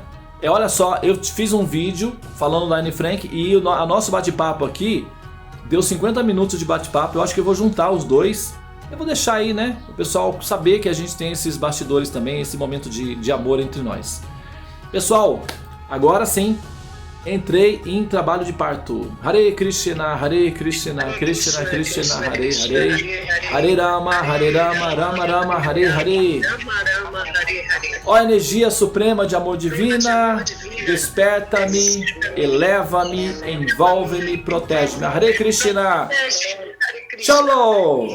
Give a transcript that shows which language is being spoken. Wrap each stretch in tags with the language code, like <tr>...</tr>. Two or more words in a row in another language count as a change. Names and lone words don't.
<pt>Olha só, eu fiz um vídeo falando da Anne Frank e o nosso bate-papo aqui deu 50 minutos de bate-papo. Eu acho que eu vou juntar os dois. Eu vou deixar aí, né, o pessoal saber que a gente tem esses bastidores também, esse momento de amor entre nós. Pessoal, agora sim, entrei em trabalho de parto.</pt> <sa>Hare Krishna, Krishna Krishna, Hare Hare. Hare Rama, Rama Rama, Hare Hare.</sa> <pt>Ó energia suprema de amor divina, desperta-me, eleva-me, envolve-me, protege-me. Hare Krishna. Shalom.</pt>